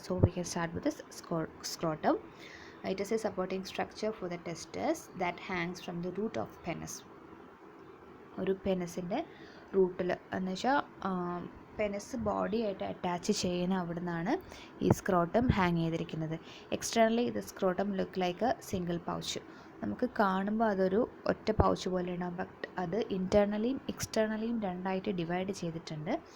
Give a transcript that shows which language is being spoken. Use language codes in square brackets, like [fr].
[en] So we can start with this scrotum. It is a supporting structure for the testis that hangs from the root of penis. [ml] ഒരു പെനിസിൻ്റെ റൂട്ടിൽ എന്ന് വെച്ചാൽ penis body ആയിട്ട് attach ചെയ്യുന്ന അവിടെ നിന്നാണ് ഈ സ്ക്രോട്ടം ഹാങ് ചെയ്തിരിക്കുന്നത്. എക്സ്റ്റേണലി ഇത് scrotum [en] Look like a single pouch. [ml] നമുക്ക് കാണുമ്പോൾ അതൊരു ഒറ്റ പൗച്ച് പോലെ ഉണ്ടാകും, ബട്ട് അത് ഇൻറ്റേർണലിയും എക്സ്റ്റേണലിയും രണ്ടായിട്ട് ഡിവൈഡ് ചെയ്തിട്ടുണ്ട്.